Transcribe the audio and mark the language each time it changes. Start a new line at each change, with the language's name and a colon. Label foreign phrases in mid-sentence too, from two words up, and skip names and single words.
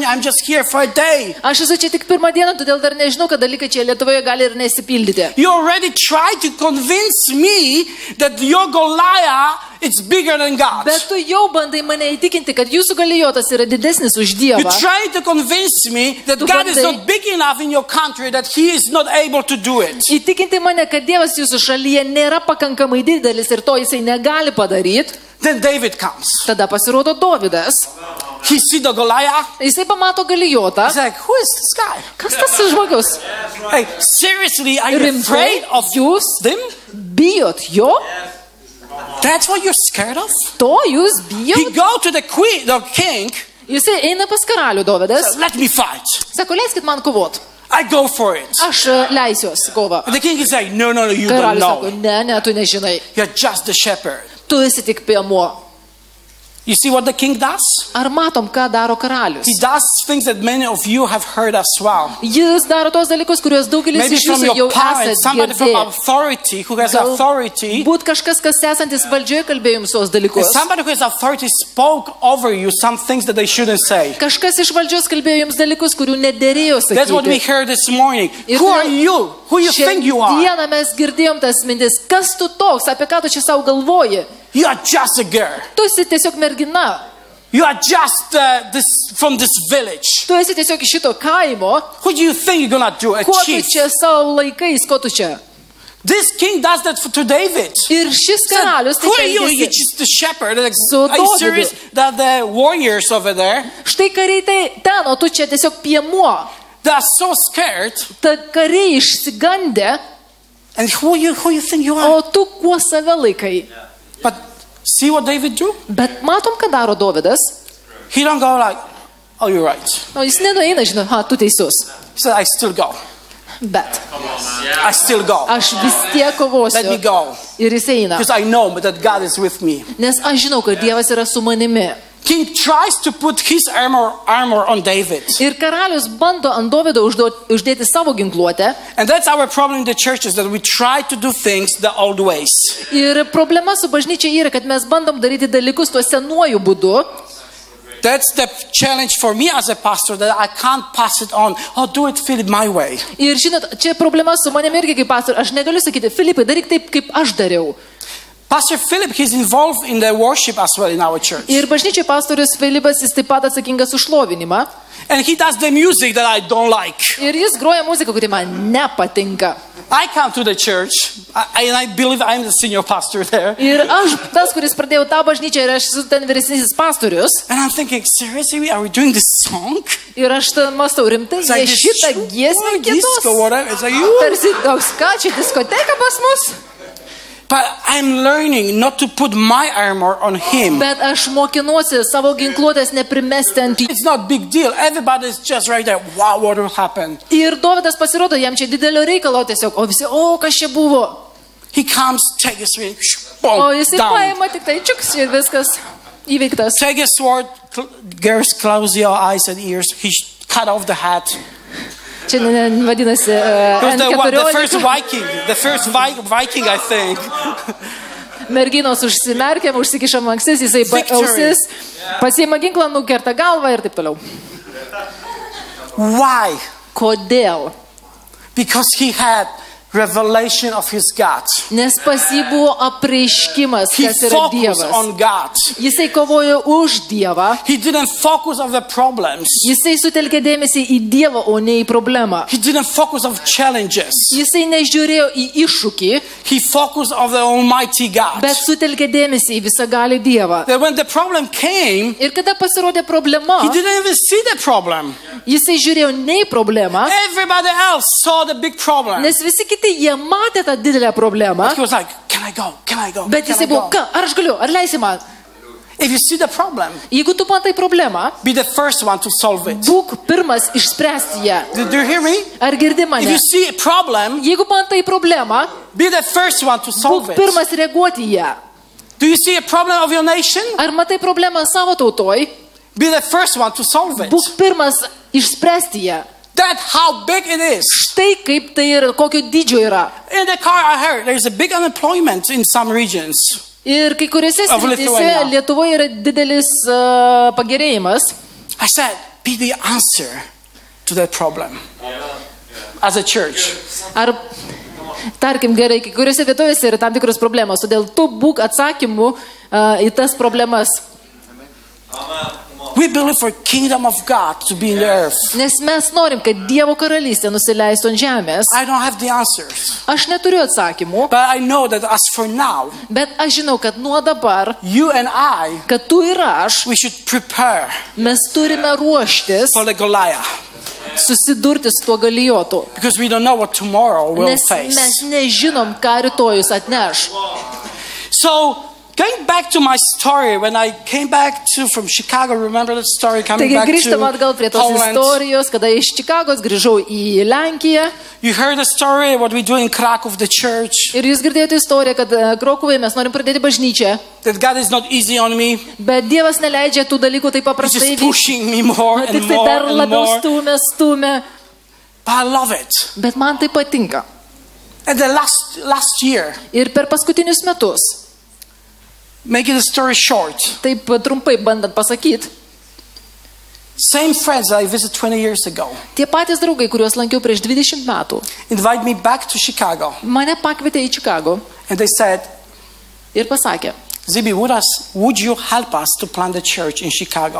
English: I'm just here for a day.
Lithuanian: Aš esu čia tik pirmą dieną, todėl dar nežinau, kad dalykai čia Lietuvoje gali ir nesipildyti.
English: You already tried to convince me that your Goliath is bigger than God.
Lithuanian: Bet tu jau bandai mane įtikinti, kad jūsų Golijotas yra didesnis už Dievą.
English: You tried to convince me that God is not big enough in your country, that He is not able to do it.
Lithuanian: Įtikinti mane, kad Dievas jūsų šalyje nėra pakankamai didelis ir to jisai negali padaryti.
English: Then David comes.
Lithuanian: Tada pasirodo Dovydas.
English: He sees the Goliath.
Lithuanian: Jisai pamato Golijotą.
English: He's like, who is this guy?
Lithuanian: Kas tas žmogus?
English: Hey, seriously, are you afraid of them?
Lithuanian: Bijot jo?
English: That's what you're scared of?
Lithuanian: To jūs bijot?
English: He go to the king.
Lithuanian: Jisai eina pas karalių Dovydas.
English: So, let me fight.
Lithuanian: Sako, leiskit man kovot.
English: I go for it.
Lithuanian: Aš leisiuos kovą.
English: The king is like, no, you
Lithuanian: Karalius
English: don't
Lithuanian: sako,
English: know.
Lithuanian: ne, tu nežinai.
English: You're just the shepherd.
Lithuanian: Tu esi tik piemuo.
English: You see what the king does?
Lithuanian: Ar matom, ką daro karalius?
English: He does things that many of you have heard as well.
Lithuanian: Jis daro tos dalykus, kuriuos daugelis iš jūsų jau esate
English: somebody from authority who has authority.
Lithuanian: Būt kažkas, kas esantis valdžioje kalbėjo jums tos dalykus.
English: Somebody who has authority spoke over you some things that they shouldn't say.
Lithuanian: Kažkas iš valdžios kalbėjo jums dalykus, kurių nederėjo sakyti.
English: That's what we heard this morning. Who are you? Who you think you are?
Lithuanian: Šiandieną mes girdėjom tas mintis. Kas tu toks? Apie ką tu čia savo galvoji?
English: You are just a girl.
Lithuanian: Tu esi tiesiog mergina.
English: You are just from this village.
Lithuanian: Tu esi tiesiog iš šito kaimo.
English: What do you think you're gonna do? A
Lithuanian: Ko
English: chief?
Lithuanian: tu čia savo laikais, ko tu čia?
English: This king does that to David.
Lithuanian: Ir šis karalius
English: Who are you? You're just the shepherd. Like, are you serious? That the warriors over there.
Lithuanian: Štai kariai tai ten, o tu čia tiesiog piemuo.
English: They are so scared.
Lithuanian: Ta kariai išsigandė.
English: And who you think you are?
Lithuanian: O tu kuo save laikai?
English: But see what David do?
Lithuanian: Bet matom, ką daro Dovydas.
English: He don't go like, oh, you're right.
Lithuanian: O jis nenueina, žinai, tu teisus.
English: He said, I still go.
Lithuanian: Bet.
English: I still go.
Lithuanian: Aš vis tiek kovosiu.
English: Let me go.
Lithuanian: Ir jis eina.
English: Because I know that God is with me.
Lithuanian: Nes aš žinau, kad Dievas yra su manimi.
English: King tries to put his armor on David.
Lithuanian: Ir karalius bando ant Dovydo uždėti savo ginkluotę.
English: And that's our problem in the churches, that we try to do things the old ways.
Lithuanian: Ir problema su bažnyčia yra, kad mes bandom daryti dalykus tuo senuoju būdu.
English: That's the challenge for me as a pastor, that I can't pass it on. Oh, do it, Philip, my way.
Lithuanian: Ir žinot, čia problema su manimi irgi kaip pastor. Aš negaliu sakyti, Filipai, daryk taip, kaip aš dariau.
English: Pastor Philip, he's involved in the worship as well in our church.
Lithuanian: Ir bažnyčiai pastorius Filipas, jis taip pat atsakingas už šlovinimą.
English: And he does the music that I don't like.
Lithuanian: Ir jis groja muziką, kuri man nepatinka.
English: I come to the church, and I believe I'm the senior pastor there.
Lithuanian: Ir aš tas, kuris pradėjau tą bažnyčią, ir aš esu ten vyresnysis pastorius.
English: And I'm thinking, seriously, are we doing this song?
Lithuanian: Ir aš mąstau, rimtai, jie šitą giesmę kitos. Tarsi toks, ką čia diskoteka pas mus?
English: But I'm learning not to put my armor on him.
Lithuanian: Bet aš mokinuosi savo ginkluotės neprimesti ant jų.
English: It's not big deal. Everybody's just right there. Wow, what will happen?
Lithuanian: Ir Dovydas pasirodo, jam čia didelio reikalo tiesiog, o visi, kas čia buvo?
English: He comes, take his sword,
Lithuanian: O jisai paima tik tai čiuks ir viskas įveiktas.
English: Take his sword, girls, close your eyes and ears. He cut off the hat.
Lithuanian: Čia vadinasi
English: the first Viking, I think.
Lithuanian: Merginos užsimerkia, užsikiša manksis, jisai ausis, pasiima ginklą, nukerta galvą ir taip toliau.
English: Why?
Lithuanian: Kodėl?
English: Because he had revelation of his God.
Lithuanian: Nes pas jį buvo apreiškimas, kas yra Dievas.
English: On God.
Lithuanian: Jisai kovojo už Dievą.
English: He didn't focus on the problems.
Lithuanian: Jisai sutelkė dėmesį į Dievą, o ne į problemą.
English: He didn't focus on challenges.
Lithuanian: Jisai nežiūrėjo į iššūkį.
English: He focused on the Almighty God.
Lithuanian: Bet sutelkė dėmesį į visagalį Dievą.
English: That when the problem came,
Lithuanian: ir kada pasirodė problema,
English: he didn't even see the problem.
Lithuanian: Jisai žiūrėjo ne į problemą.
English: Everybody else saw the big problem.
Lithuanian: Nes visi kiti jie matė tą didelę problemą.
English: He was like, can I go? Can I go?
Lithuanian: Bet jisai buvo, ar aš galiu, ar leisi man?
English: If you see the problem,
Lithuanian: jeigu tu matai problemą,
English: be the first one to solve it.
Lithuanian: Būk pirmas išspręsti ją.
English: Do you hear me?
Lithuanian: Ar girdi mane?
English: If you see a problem,
Lithuanian: jeigu matai problemą,
English: be the first one to solve it.
Lithuanian: Būk pirmas reaguoti į ją.
English: Do you see a problem of your nation?
Lithuanian: Ar matai problemą savo tautoj?
English: Be the first one to solve it.
Lithuanian: Būk pirmas išspręsti ją.
English: That's how big it is.
Lithuanian: Štai kaip tai yra, kokio dydžio yra.
English: In the car I heard there's a big unemployment in some regions.
Lithuanian: Ir kai kuriuose srityse Lietuvoje yra didelis pagerėjimas.
English: I said, be the answer to that problem. As a church.
Lithuanian: Ar tarkim gerai, kai kuriuose vietovėse yra tam tikros problemos, todėl tu būk atsakymu į tas problemas.
English: We believe for kingdom of God to be in the earth.
Lithuanian: Nes mes norim, kad Dievo karalystė nusileistų ant žemės.
English: I don't have the answers.
Lithuanian: Aš neturiu atsakymų.
English: But I know that as for now,
Lithuanian: bet aš žinau, kad nuo dabar,
English: you and I,
Lithuanian: kad tu ir aš,
English: we should prepare.
Lithuanian: Mes turime ruoštis
English: for the Goliath.
Lithuanian: Susidurti su tuo Galijotu.
English: Because we don't know what tomorrow will face.
Lithuanian: Nes mes nežinom, ką rytojus atneš.
English: So, going back to my story, when I came back from Chicago, remember that story coming back to
Lithuanian: grįžtam atgal prie tos istorijos, kada iš Čikagos grįžau į Lenkiją.
English: You heard the story what we do in Krakow, the church.
Lithuanian: Ir jūs girdėjote istoriją, kad Krokuvoje mes norim pradėti bažnyčią.
English: That God is not easy on me.
Lithuanian: Bet Dievas neleidžia tų dalykų taip paprastai.
English: He's just pushing me more and
Lithuanian: more dar labiau stumia.
English: But I love it.
Lithuanian: Bet man tai patinka.
English: And the last year.
Lithuanian: Ir per paskutinius metus.
English: Making the story short.
Lithuanian: Taip trumpai bandant pasakyti.
English: Same friends that I visited 20 years ago.
Lithuanian: Tie patys draugai, kuriuos lankiau prieš 20 metų.
English: Invite me back to Chicago.
Lithuanian: Mane pakvietė į Chicago.
English: And they said,
Lithuanian: ir pasakė,
English: Zibi, would you help us to plant a church in Chicago?